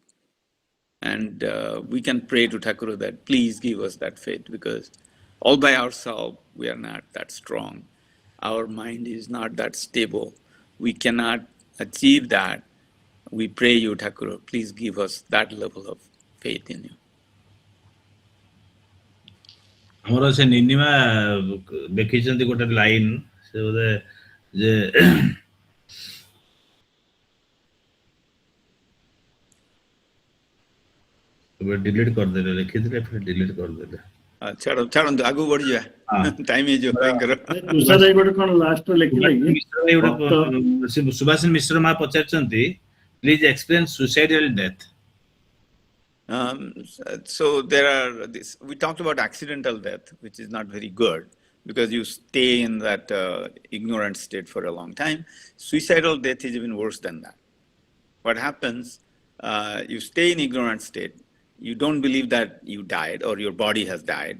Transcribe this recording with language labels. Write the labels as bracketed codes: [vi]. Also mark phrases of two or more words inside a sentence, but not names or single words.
[en] And we can pray to Thakur that please give us that faith, because all by ourselves, we are not that strong. Our mind is not that stable. We cannot achieve that. We pray you, Thakur, please give us that level of faith in you. [or] ଆମର ସେ ନିନିମା ଦେଖିଛନ୍ତି ଗୋଟେ ଲାଇନ୍ ସେ ବୋଧେ ଯେ डिलीट କରିଦେଲେ ଲେଖିଥିଲେ ଫେର डिलीट କରିଦେଲେ ଛାଡ଼ନ୍ତୁ ଆଗକୁ ବଢିଯିବା ଟାଇମ ହେଇଯିବ ଭୟଙ୍କର ତୁଷାର ଭାଇ ଗୋଟେ କଣ ଲାଷ୍ଟ ଲେଖିଲେ କି ସୁଭାଷିନୀ ମିଶ୍ର ମା ପଚାରିଛନ୍ତି [en] please explain suicidal death. So there are this. We talked about accidental death, which is not very good because you stay in that ignorant state for a long time. Suicidal death is even worse than that. What happens? You stay in ignorant state. You don't believe that you died or your body has died.